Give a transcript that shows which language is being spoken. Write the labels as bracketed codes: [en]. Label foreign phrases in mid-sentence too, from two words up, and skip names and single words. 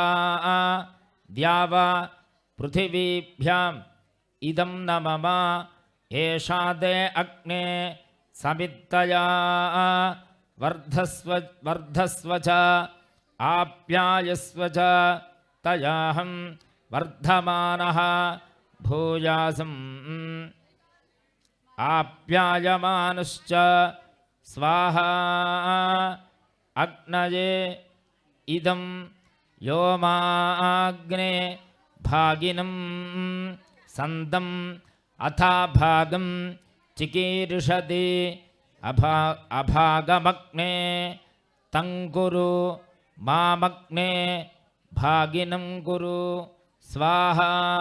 [sa] ద్యావా పృథివీభ్యాం ఇదం న మమ ఏషాదే అగ్నే సమిత్తయా వర్ధస్వ చ ఆప్యాయస్వ చ తయాహం వర్ధమానః భూయాసం ఆప్యాయమానుశ్చ స్వాహా. అగ్నయే ఇదం यो माग्ने भागिनं संदम् अथा भागं चिकीर्षति अभागमग्ने तंकुरु मामग्ने भागिनं कुरु स्वाहा